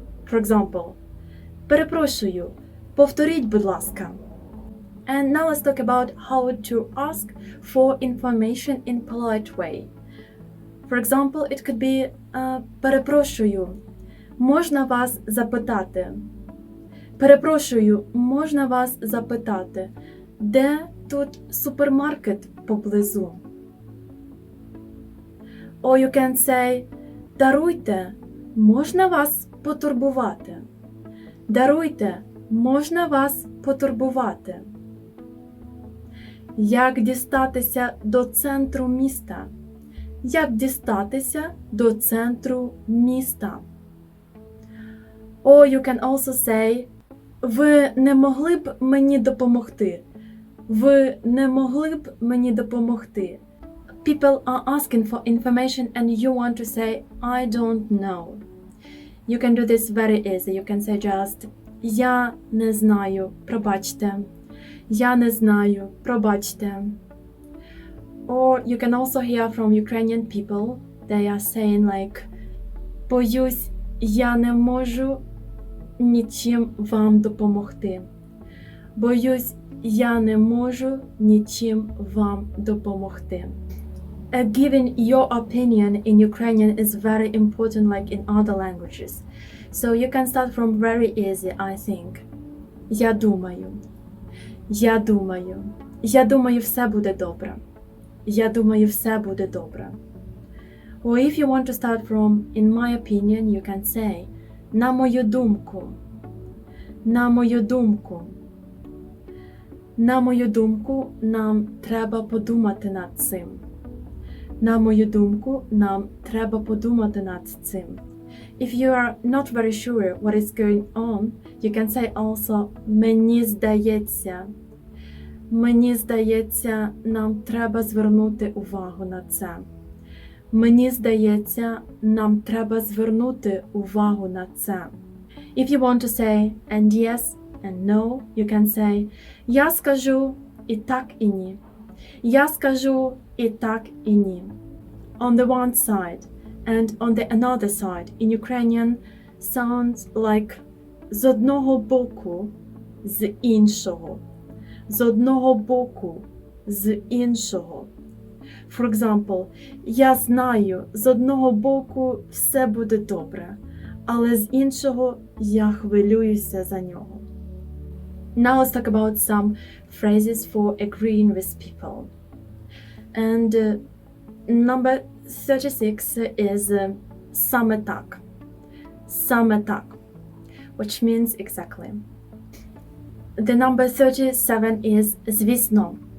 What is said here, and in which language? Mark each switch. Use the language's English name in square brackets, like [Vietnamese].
[English] For example, перепрошую. [Ukrainian] Повторіть, будь ласка. [English] And now let's talk about how to ask for information in polite way. For example, it could be перепрошую. [Ukrainian] Можна вас запитати? Перепрошую, можна вас запитати, де тут супермаркет поблизу? [English] Or you can say, [Ukrainian] даруйте, можна вас потурбувати? Даруйте, можна вас потурбувати? Як дістатися до центру міста? Як дістатися до центру міста? [English] Or you can also say, [Ukrainian] ви не могли б мені допомогти? Ви не могли б мені допомогти? [English] People are asking for information and you want to say, I don't know. You can do this very easy. You can say just, [Ukrainian] я не знаю, пробачте. Я не знаю, пробачте. [English] Or you can also hear from Ukrainian people, they are saying like, [Ukrainian] боюсь, я не можу нічим вам допомогти. Боюсь, я не можу нічим вам допомогти. [English] Giving your opinion in Ukrainian is very important like in other languages. So you can start from very easy, I think. [Ukrainian] Я думаю. Я думаю. Я думаю, все буде добре. Я думаю, все буде добре. [English] Or if you want to start from, in my opinion, you can say, [Ukrainian] на мою думку. На мою думку. На мою думку, нам треба подумати над цим. На мою думку, нам треба подумати над цим. [English] If you are not very sure what is going on, you can say also, [Ukrainian] мені здається. Мені здається, нам треба звернути увагу на це. Мені здається, нам треба звернути увагу на це. [English] If you want to say, and yes, and no, you can say [Ukrainian] я скажу і так і ні. Я скажу і так і ні. [English] On the one side and on the another side in Ukrainian sounds like [Ukrainian] з одного боку, з іншого. З одного боку, з іншого. [English] For example, [Ukrainian] я знаю, з одного боку все буде добре, але з іншого я хвилююся за нього. [English] Now let's talk about some phrases for agreeing with people. And number 36 is [Ukrainian] саме так. Саме так, [English] which means exactly. The number 37 is звісно.